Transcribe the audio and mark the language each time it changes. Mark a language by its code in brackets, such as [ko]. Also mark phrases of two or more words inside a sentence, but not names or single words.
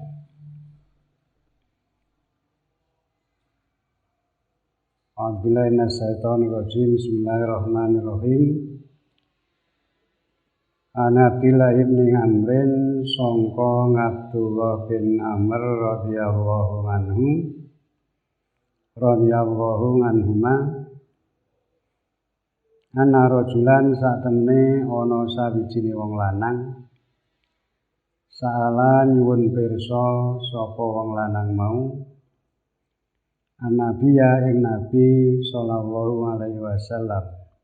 [ar] أعوذ بالله من الشيطان الرجيم. بسم الله الرحمن الرحيم. عن عبد الله بن عمرو [jv] sangka Abdullah bin Amr [ar] رضي الله عنهما أن رجلا [jv] satemene ana sawijine wong lanang saala nyuwun pirsa sapa wong lanang mau An-Nabiya ing Nabi [ar] صلى الله عليه وسلم.